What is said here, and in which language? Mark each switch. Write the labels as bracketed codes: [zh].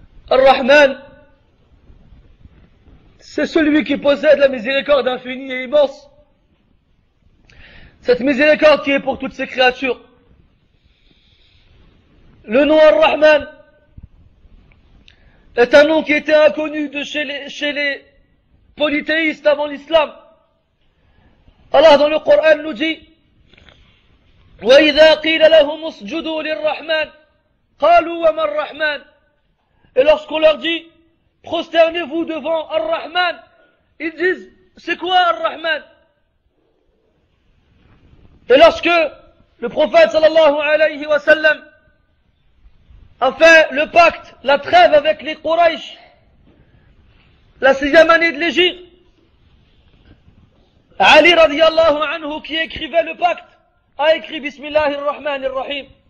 [fr] Ar-Rahman, c'est celui qui possède la miséricorde infinie et immense. Cette miséricorde qui est pour toutes ses créatures. Le nom Ar-Rahman est un nom qui était inconnu chez les polythéistes avant l'islam. Allah dans le Coran nous dit [ar] وَإِذَا قِيلَ لَهُمُ اسْجُدُوا لِلرَّحْمَنِ قَالُوا وَمَا الرَّحْمَنِ. [fr] Et lorsqu'on leur dit prosternez-vous devant Ar-Rahman, ils disent c'est quoi Ar-Rahman? Et lorsque le prophète sallallahu alayhi wa sallam a fait le pacte, la trêve avec les Quraysh, la 6e année de l'Hégire, Ali radiyallahu anhu qui écrivait le pacte a écrit Bismillahir Rahmanir Rahim.